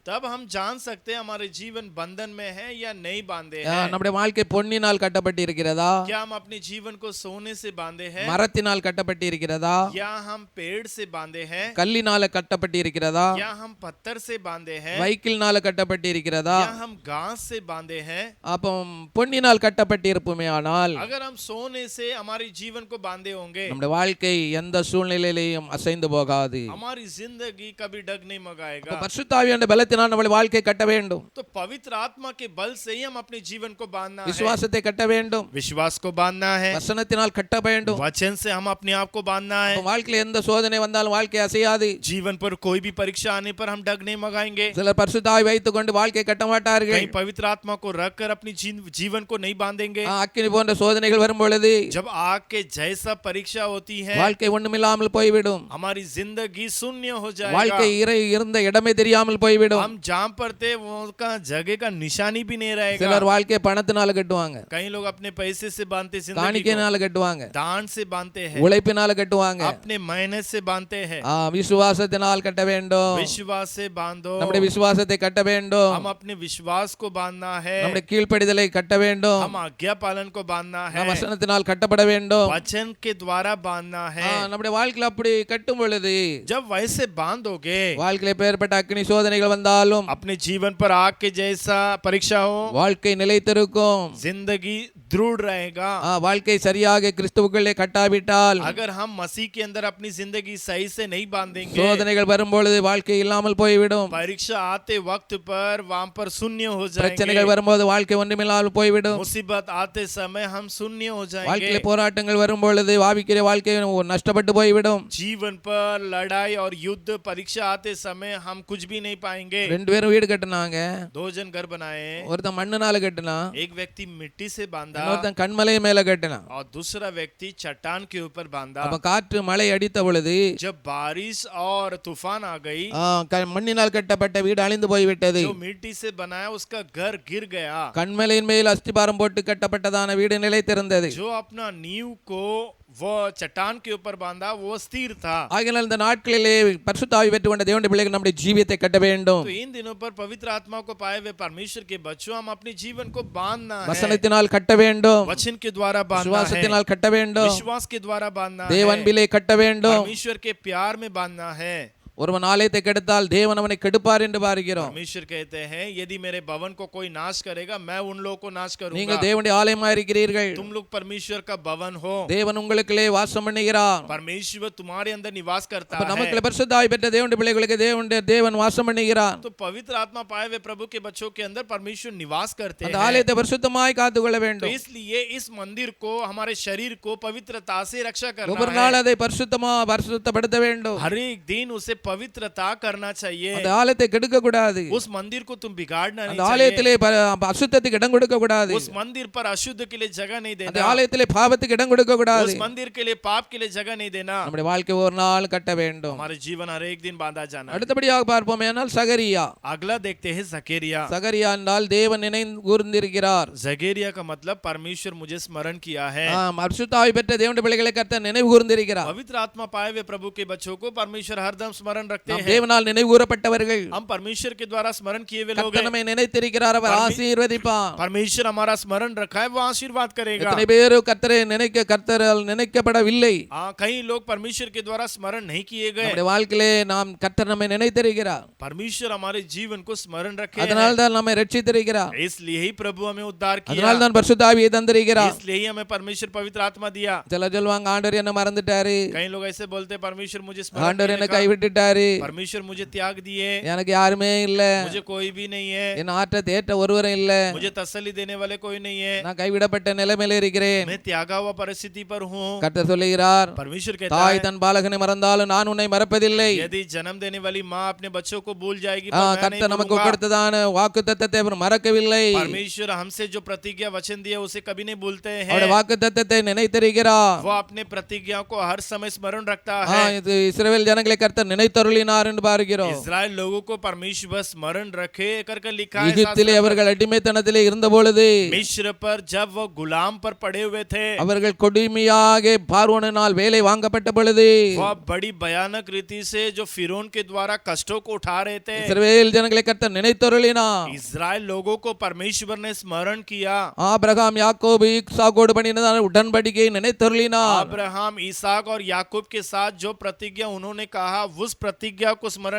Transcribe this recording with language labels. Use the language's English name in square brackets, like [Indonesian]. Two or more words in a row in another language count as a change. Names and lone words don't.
[Hindi] तब हम जान सकते हैं हमारे जीवन बंधन में है या नहीं बांधे हैं। [Tamil] நம்முடைய வாழ்க்கை பொன்னினால் கட்டப்பட்டு இருக்கிறதா, [Hindi] क्या हम अपने जीवन को सोने से बांधे हैं, [Tamil] மரத்தினால் கட்டப்பட்டு இருக்கிறதா, [Hindi] या हम पेड़ से बांधे हैं, [Tamil] கல்லினால கட்டப்பட்டு இருக்கிறதா, [Hindi] या हम पत्थर से बांधे हैं, [Tamil] வைக்கில்னால கட்டப்பட்டு இருக்கிறதா. [Hindi] या हम घास से बांधे हैं। [Tamil] அப்போ பொன்னினால் கட்டப்பட்டு இருப்போமே ஆனால் [Hindi] अगर हम सोने से हमारे जीवन को बांधे होंगे, [Tamil] நம்முடைய வாழ்க்கை எந்த சூழ்நிலையிலேயும் அசைந்து போகாது. [Hindi] हमारी जिंदगी कभी डगमगाएगा मगाएगा। [Tamil] பரிசுத்த ஆவியானவருடைய பலத்தினால் நம்முடைய வாழ்க்கை கட்ட வேண்டும். [Hindi] तो पवित्र आत्मा के बल से ही हम अपने जीवन को बांधना है। [Tamil] விசுவாசத்தை கட்ட வேண்டும். [Hindi] विश्वास को बांधना है, [Tamil] வசனத்தினால் கட்ட வேண்டும். [Hindi] वचन से हम अपने आप को बांधना है। [Tamil] அப்போ வாழ்க்கையில எந்த சோதனை வந்தாலும் வாழ்க்கை அசையாது. [Hindi] जीवन पर कोई भी परीक्षा आने पर हम डग नहीं मगाएंगे। [Tamil] சிலர் பரிசுத்த ஆவி வைத்துக் கொண்டு வாழ்க்கை கட்ட மாட்டார்கள். [Hindi] कहीं पवित्र आत्मा को रखकर अपनी जीवन को नहीं बांधेंगे। [Tamil] அக்கினி போன்ற சோதனைகள் வரும் பொழுது [Hindi] जब आग के जैसा परीक्षा होती है, [Tamil] வாழ்க்கை ஒண்ணுமில்லாமல் போய்விடும். [Hindi] हमारी जिंदगी शून्य हो [Tamil] வாழ்க்கை [Hindi] जाएगा। [Tamil] இருந்த இடமே தெரியாமல் போய்விடும். [Hindi] हम जहाँ पर थे वो का जगह का निशानी भी नहीं रहेगा। [Tamil] சிலர் வாழ்க்கையை பணத்தினால கட்டுவாங்க, [Hindi] कई लोग अपने पैसे से बांधते, जिंदगी को [Tamil] காணிக்கையினால கட்டுவாங்க, [Hindi] दान से बांधते हैं, [Tamil] உழைப்பினால கட்டுவாங்க. [Hindi] अपने मेहनत से बांधते हैं। [Tamil] விசுவாசத்தினால் கட்ட வேண்டும். [Hindi] विश्वास से बांधो। [Tamil] நம்முடைய விசுவாசத்தை கட்ட வேண்டும். [Hindi] हम अपने विश्वास को बांधना है, [Tamil] நம்முடைய கீழ்ப்படிதலை கட்ட வேண்டும். [Hindi] हम आज्ञा पालन को बांधना है, [Tamil] நம் வசனத்தினால் கட்டப்பட வேண்டும். [Hindi] वचन के द्वारा बांधना है। [Tamil] நம்முடைய வாழ்க்கையில அப்படி கட்டும் பொழுது [Hindi] जब वैसे बांधोगे, [Tamil] வாழ்க்கையில பேர்பட்ட அக்னி சோதனைகள் வந்தாலும் [Hindi] अपने जीवन पर आग के जैसा परीक्षा हो, [Tamil] வாழ்க்கை நிலைத்திருக்கும். [Hindi] जिंदगी दृढ़ रहेगा। [Tamil] வாழ்க்கை சரியாக கிறிஸ்துவுக்குள்ளே கட்டாவிட்டால், [Hindi] अगर हम मसीह के अंदर अपनी जिंदगी सही से नहीं बांधेंगे, [Tamil] சோதனைகள் வரும் பொழுது வாழ்க்கை இல்லாமல் போய்விடும். [Hindi] परीक्षा आते वक्त पर वहां पर शून्य हो [Tamil] பிரச்சனைகள் [Hindi] जाएंगे। [Tamil] வரும்போது வாழ்க்கை ஒன்றுமில்லாமல் போய்விடும். [Hindi] मुसीबत आते समय हम शून्य हो [Tamil] வாழ்க்கையில [Hindi] जाएंगे। [Tamil] போராட்டங்கள் வரும் பொழுது ஆவிக்குரிய வாழ்க்கை நஷ்டப்பட்டு போய்விடும். [Hindi] जीवन पर लड़ाई और युद्ध परीक्षा आते समय हम कुछ भी नहीं पाएंगे। [Tamil] ரெண்டு பேரும் வீடு கட்டினாங்க. [Hindi] 2 जन घर बनाए, [Tamil] ஒருத்தன் மண்ணுனால கட்டினான், [Hindi] एक व्यक्ति मिट्टी से बांधा [Tamil] இன்னொருத்தன் கண்மலை மேல கட்டினான். [Hindi] और दूसरा व्यक्ति चट्टान के ऊपर बांधा। [Tamil] அப்ப காற்று மழை அடித்த பொழுது [Hindi] जब बारिश और तूफान आ गई, [Tamil] மண்ணினால் கட்டப்பட்ட வீடு அழிந்து போய்விட்டது. [Hindi] जो मिट्टी से बनाया उसका घर गिर गया। [Tamil] கண்மலையின் மேல் அஸ்திபாரம் போட்டு கட்டப்பட்டதான வீடு நிலைத்திருந்தது. [Hindi] जो अपना नींव को वो चट्टान के ऊपर बांधा वो स्थिर था। [Tamil] ஆகையால் இந்த நாட்களிலே பரிசுத்த ஆவி பெற்றுக் கொண்ட தேவனுடைய பிள்ளைகள் நம்முடைய ஜீவியத்தை கட்ட வேண்டும். [Hindi] तो इन दिनों पर पवित्र आत्मा को पाए हुए परमेश्वर के बच्चों हम अपने जीवन को बांधना है। [Tamil] வசனத்தினால் கட்ட வேண்டும். [Hindi] वचन के द्वारा बांधना है, [Tamil] விசுவாசத்தினால் கட்ட வேண்டும். [Hindi] विश्वास के द्वारा बांधना [Tamil] தேவ [Hindi] है, [Tamil] அன்பிலே கட்ட வேண்டும். [Hindi] परमेश्वर के प्यार में बांधना है। [Tamil] ஒருவன் ஆலயத்தை கெடுத்தால் தேவன் அவனை கெடுப்பார் என்று பார்க்கிறோம். [Hindi] परमेश्वर कहते हैं यदि मेरे भवन को कोई नाश करेगा मैं उन लोगों को नाश करूंगा। [Tamil] நீங்கள் தேவனுடைய ஆலயமா இருக்கிறீர்கள். [Hindi] तुम लोग परमेश्वर का भवन हो, [Tamil] தேவன் உங்களுக்குள்ளே வாசம் பண்ணுகிறார். [Hindi] परमेश्वर तुम्हारे अंदर निवास करता [Tamil] அப்ப [Hindi] है। [Tamil] நமக்குள்ள பரிசுத்த ஆவி பெற்ற தேவனுடைய பிள்ளைகளுக்கு தேவன் வாசம் பண்ணுகிறார். [Hindi] तो पवित्र आत्मा पाए हुए प्रभु के बच्चों के अंदर परमेश्वर निवास करते [Tamil] அந்த [Hindi] हैं। [Tamil] ஆலயத்தை பரிசுத்தமாய் காத்துக்கொள்ள [Hindi] तो [Tamil] வேண்டும். [Hindi] इसलिए इस मंदिर को, हमारे शरीर को पवित्रता से रक्षा करना [Tamil] ஒவ்வொரு [Hindi] है। [Tamil] நாள் அதை பரிசுத்தப்படுத்த வேண்டும். [Hindi] हर एक दिन उसे पवित्रता करना चाहिए, [Tamil] அந்த ஆலயத்தை கெடுக்க கூடாது, [Hindi] उस मंदिर को तुम बिगाड़ना [Tamil] அந்த [Hindi] नहीं चाहिए, [Tamil] ஆலயத்திலே அசுத்தத்துக்கு இடம் கொடுக்க கூடாது, [Hindi] उस मंदिर पर अशुद्ध के लिए जगह नहीं [Tamil] அந்த [Hindi] देना, [Tamil] ஆலயத்திலே பாவத்துக்கு இடம் கொடுக்க கூடாது. [Hindi] उस मंदिर के लिए पाप के लिए जगह नहीं देना। [Tamil] நம்முடைய வாழ்க்கை ஒரு நாள் கட்ட வேண்டும். [Hindi] हमारे जीवन हर एक दिन बांधा जाना है। [Tamil] அடுத்தபடியாக பார்ப்போம் என்றால் சகரியா. [Hindi] अगला देखते हैं जकेरिया। [Tamil] சகரியா என்றால் தேவன் நினைவு கூர்ந்திருக்கிறார். [Hindi] जकेरिया का मतलब परमेश्वर मुझे स्मरण किया है। [Tamil] பரிசுத்த ஆவி பெற்ற தேவனுடைய பிள்ளைகளை கர்த்தர் நினைவு கூர்ந்திருக்கிறார். [Hindi] पवित्र आत्मा पाए हुए प्रभु के बच्चों को परमेश्वर हरदम स्मरण रखते हैं। [Tamil] தேவனால் நினைவு கூறப்பட்டவர்கள், [Hindi] हम परमेश्वर के द्वारा स्मरण किए हुए लोग [Tamil] கர்த்தர் [Hindi] हैं। [Tamil] நம்மை நினைத்திருக்கிறார், அவர் ஆசீர்வதிப்பார். [Hindi] परमेश्वर हमारा स्मरण रखा है, वो आशीर्वाद करेगा। [Tamil] எத்தனை பேர் கர்த்தரை கர்த்தரால் நினைக்கப்படவில்லை. [Hindi] कई लोग परमेश्वर के द्वारा स्मरण नहीं किए गए। [Tamil] நம்முடைய வாழ்க்கையிலே நாம் கர்த்தர் நம்மை நினைத்திருக்கிறார், [Hindi] परमेश्वर हमारे जीवन को स्मरण रखे [Tamil] அதனால் தான் நம்மை ரட்சித்திருக்கிறார், [Hindi] है। इसलिए ही प्रभु हमें उद्धार किया, [Tamil] அதனால் தான் பரிசுத்த ஆவியை தந்திருக்கிறார். [Hindi] इसलिए ही हमें परमेश्वर पवित्र आत्मा दिया। [Tamil] சிலர் சொல்லுவாங்க, ஆண்டவர் என்ன மறந்துட்டாரு, [Hindi] कई लोग ऐसे बोलते हैं, परमेश्वर मुझे स्मरण [Tamil] ஆண்டவர் என்ன [Hindi] किए का, [Tamil] கைவிட்டுட்டாரு, [Hindi] परमेश्वर मुझे त्याग दिए, [Tamil] எனக்கு யாருமே இல்ல, [Hindi] मुझे कोई भी नहीं है, [Tamil] என் ஆற்ற தேற்ற ஒருவரும் இல்ல, [Hindi] मुझे तसल्ली देने वाले कोई नहीं है, [Tamil] நான் கைவிடப்பட்ட நிலைமையில இருக்கிறேன். [Hindi] मैं त्यागा हुआ परिस्थिति पर हूँ। [Tamil] கர்த்தர் சொல்லுகிறார், [Hindi] परमेश्वर कहता [Tamil] தாய் [Hindi] है, [Tamil] தன் பாலகனை மறந்தாலும் நான் உன்னை மறப்பதில்லை. [Hindi] यदि जन्म देने वाली माँ अपने बच्चों को भूल जाएगी, पर मैं नहीं [Tamil] கர்த்தர் நமக்கு [Hindi] भूलूंगा। [Tamil] கொடுத்ததான வாக்குத்தத்தத்தை அவர் மறக்கவில்லை. [Hindi] परमेश्वर हमसे जो प्रतिज्ञा वचन दिया उसे कभी नहीं भूलते हैं। [Tamil] அவருடைய வாக்குத்தத்தத்தை நினைத்திருக்கிறார். [Hindi] वो अपने प्रतिज्ञा को हर समय स्मरण रखता ஆ, है। [Tamil] இது இஸ்ரவேல் ஜனங்களை கர்த்தர் நினைத்தருளினார் என்று பார்க்கிறோம். [Hindi] इस्राएल लोगों को परमेश्वर स्मरण रखे करके लिखा है। [Tamil] எகிப்திலே அவர்கள் அடிமைத்தனத்திலே இருந்த பொழுது [Hindi] मिस्र पर जब वो गुलाम पर पड़े हुए थे, [Tamil] அவர்கள் கொடுமையாக பார்வோனினால் வேலை வாங்கப்பட்ட பொழுது [Hindi] वो बड़ी भयानक रीति से जो फिरौन के द्वारा कष्टों को उठा रहे थे, [Tamil] இஸ்ரவேல் ஜனங்களை கர்த்தர் நினைத்தருளினார். [Hindi] इस्राएल लोगों को परमेश्वर ने स्मरण किया। [Tamil] ஆபிரகாம் யாக்கோபு ஈசாக்கோடு பண்ணினதான உடன்படிக்கையை நினைத்தருளினார். [Hindi] अब्राहम ईसाक और याकूब के साथ जो प्रतिज्ञा उन्होंने कहा, उस प्रतिज्ञा को स्मरण